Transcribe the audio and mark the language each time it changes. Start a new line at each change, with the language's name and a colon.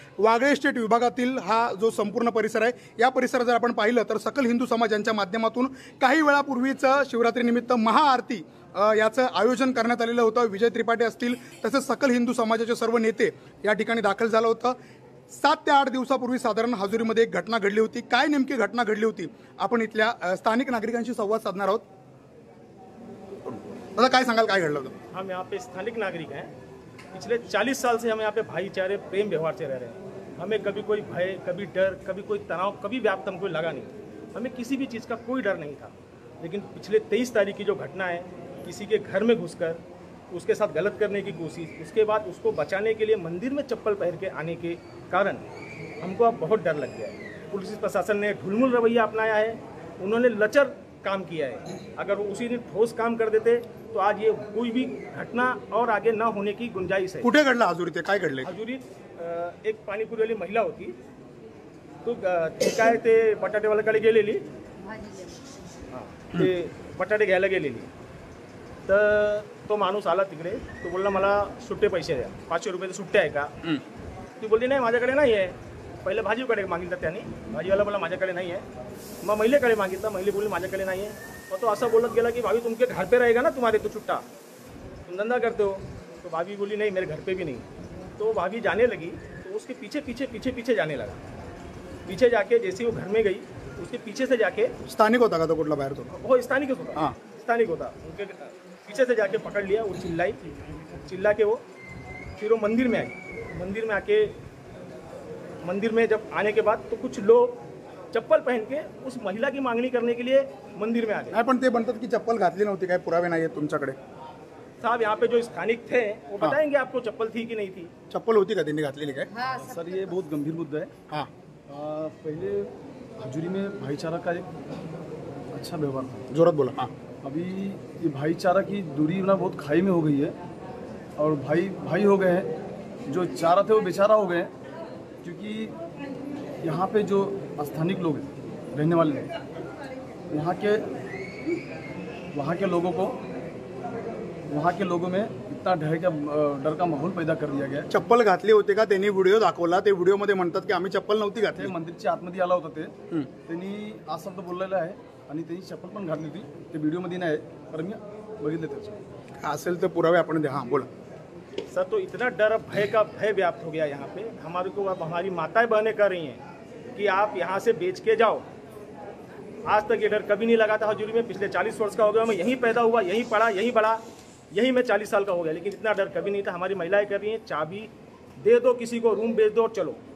Marathi: Wagle state विभागातील हा जो संपूर्ण परिसर आहे, या परिसरात जर आपण पाहिलं तर सकल हिंदू समाज यांच्या माध्यमातून काही वेळापूर्वीच शिवरात्रीनिमित्त महाआरती याचं आयोजन करण्यात आलेलं होतं। विजय त्रिपाठी असतील तसेच सकल हिंदू समाजाचे सर्व नेते या ठिकाणी दाखल झालं होतं। 7 ते 8 दिवसापूर्वी साधारण हजुरीमध्ये एक घटना घडली होती। काय नेमकी घटना घडली होती, आपण इथल्या स्थानिक नागरिकांशी संवाद साधणार आहोत। दादा, काय सांगाल, काय घडलं होतं?
Hindi: हम यहाँ पे स्थानिक नागरिक हैं। पिछले 40 साल से हम यहाँ पे भाईचारे प्रेम व्यवहार से रह रहे हैं। हमें कभी कोई भय, कभी डर, कभी कोई तनाव, कभी व्याप्त हमको लगा नहीं। हमें किसी भी चीज़ का कोई डर नहीं था। लेकिन पिछले 23 तारीख की जो घटना है, किसी के घर में घुसकर उसके साथ गलत करने की कोशिश, उसके बाद उसको बचाने के लिए मंदिर में चप्पल पहन के आने के कारण हमको अब बहुत डर लग गया है। पुलिस प्रशासन ने ढुलमुल रवैया अपनाया है। उन्होंने लचर काम किया है। अगर वो उसी दिन ठोस काम कर देते तो आज ये कोई भी घटना और आगे ना होने की गुंजाइश है।
Marathi: कुठे घडलं हजुरी, ते काय घडले? हजुरी एक पाणीपुरी वाली महिला होती, तो काय ते बटाटेवाल्याकडे गेलेली, ते बटाटे घ्यायला गेलेली, तर तो माणूस आला तिकडे, तो बोलला मला सुट्टे पैसे द्या, 500 रुपये सुट्टे आहे का? ती बोलली नाही, माझ्याकडे नाही आहे। पहिले भाजीकडे मागितलं त्याने, भाजीवाला बोला माझ्याकडे नाही आहे। मग महिलेकडे मागितलं, महिला बोली माझ्याकडे नाही है।
Hindi: और तो ऐसा बोलत गेला कि भाभी तुमके घर पे रहेगा ना, तुम्हारे तो छुट्टा, तुम धंधा करते हो। तो भाभी बोली नहीं, मेरे घर पे भी नहीं। तो भाभी जाने लगी, तो उसके पीछे पीछे पीछे पीछे जाने लगा। पीछे जाके जैसे वो घर में गई, उसके पीछे से जाके,
Marathi: स्थानिक होता का तो, कुठला बाहेर तो?
Hindi: वो स्थानिक होता, हाँ स्थानिक होता। उनके पीछे से जाके पकड़ लिया, वो चिल्लाई, चिल्ला के वो फिर वो मंदिर में आई। मंदिर में आके, मंदिर में जब आने के बाद तो कुछ लोग चप्पल पहन के उस महिला की मांगणी करने के लिए मंदिर में आ गए।
Marathi: पण ते म्हणतात की चप्पल घातली नव्हती, काय पुरावे नाही आहेत तुमच्याकडे?
Hindi: साहब, यहाँ पे जो स्थानिक थे वो बताएंगे आपको चप्पल थी कि नहीं थी।
Marathi: चप्पल होती का त्यांनी घातलेली काय?
Hindi: सर, ये बहुत गंभीर मुद्दा है। हाँ, पहले हजुरी में भाईचारा का एक अच्छा व्यवहार था।
Marathi: जोरात बोला। हाँ,
Hindi: अभी ये भाईचारा की दूरी ना बहुत खाई में हो गई है, और भाई भाई हो गए हैं। जो चारा थे वो बेचारा हो गए हैं, क्योंकि यहाँ पे जो स्थानिक लोग हैं, रहने वाले हैं, वहाँ के लोगों में इतना डर का माहौल पैदा कर दिया गया है।
Marathi: चप्पल घातली होती का? त्यांनी व्हिडिओ दाखवला, ते व्हिडिओमध्ये म्हणतात की आम्ही चप्पल नव्हती घातली। ते मंदिरच्या आतमध्ये आला होता, त्यांनी आज शब्द बोललेला आहे आणि त्यांनी चप्पल पण घातली होती। ते व्हिडिओमध्ये नाही आहे, पण मी बघितले त्याचे असेल तर पुरावे आपण द्या। हाँ, बोला सर।
Hindi: तो इतना डर, भय का भय व्याप्त हो गया यहाँ पे। हमारे को अब हमारी माताएं बहनें कर रही हैं कि आप यहाँ से बेच के जाओ। आज तक ये डर कभी नहीं लगा था हजुरी में। पिछले 40 वर्ष का हो गया, मैं यहीं पैदा हुआ, यहीं पढ़ा, यहीं बड़ा, यहीं मैं 40 साल का हो गया, लेकिन इतना डर कभी नहीं था। हमारी महिलाएं कर रही हैं, चाबी दे दो किसी को, रूम बेच दो और चलो।